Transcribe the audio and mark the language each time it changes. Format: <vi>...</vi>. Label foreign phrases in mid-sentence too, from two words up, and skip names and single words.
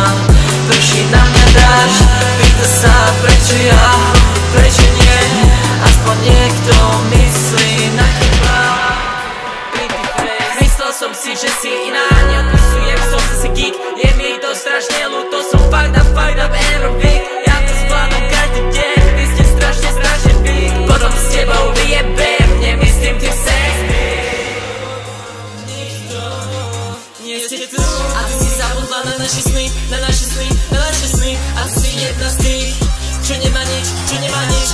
<sk>Prší na mňa dážď, pýta sa prečo ja, prečo nie. Aspoň niekto myslí na teba. Myslel som si, že si iná, neodpisujem, som zase geek. Je mi to strašne ľúto, som</sk> <en>fucked up every week.</en> <sk>Ja to zvládam každý deň, vy ste strašne big. Potom s tebou vyjebem, nemyslím tým sex. Nikto nie ste tu. Asi si zabudla na naše sny, na naše sny, na naše sny. Asi jedna z tých, čo nemá nič.</sk>